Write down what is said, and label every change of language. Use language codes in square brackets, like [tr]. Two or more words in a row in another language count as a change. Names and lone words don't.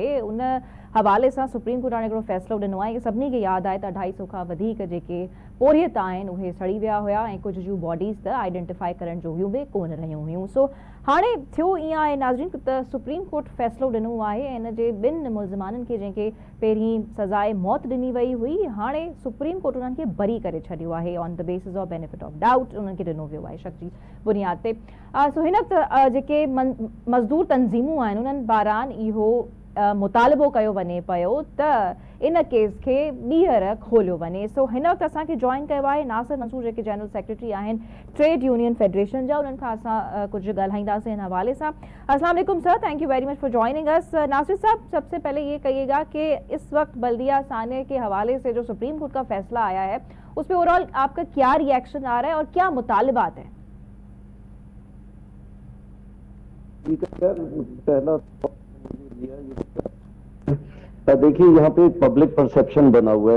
[sd] उन हवाले सां सुप्रीम कोर्ट हाणे हिकिड़ो फ़ैसिलो ॾिनो आहे कि सभिनी खे यादि आहे त 250 खां वधीक जेके पोरियत आहिनि उहे सड़ी विया हुया ऐं कुझु जूं बॉडीज़ त आइडेंटिफाई करण जो बि कोन रहियूं हुयूं। सो हाणे थियो ईअं आहे नाज़रीन त सुप्रीम कोर्ट फ़ैसिलो ॾिनो आहे ऐं इन जे ॿिनि मुल्ज़िमाननि खे जंहिंखे पहिरीं सज़ाए मौत ॾिनी वई हुई, हाणे सुप्रीम कोर्ट उन्हनि खे बरी करे छॾियो आहे [en] on the basis of benefit of doubt. [sd] उन्हनि खे ॾिनो वियो आहे शक जी बुनियाद ते। सो हिन जेके मज़दूर तंज़ीमूं आहिनि उन्हनि बारान इहो मुतालिबो कयो वञे पियो त इन केस खे ॿीहर खोलियो वञे। सो हिन वक़्तु असांखे जॉइन कयो आहे नासिर मंसूर जेके [en] general secretary [sd] आहिनि [en] trade union federation [sd] जा। उन्हनि खां असां कुझु ॻाल्हाईंदासीं हिन हवाले सां। [ar] السلام عليكم सर, [en] thank you very much for joining us. [ur] ناصر صاحب، سب سے پہلے یہ کہیے گا کہ اس وقت بلدیہ سانے کے حوالے سے جو سپریم کورٹ کا فیصلہ آیا ہے اس پر اوورآل آپ کا کیا ری ایکشن آ رہا ہے اور کیا مطالبات ہیں? دیکھیے، یہاں پے [en] public perception [ur] بنا ہوا ہے.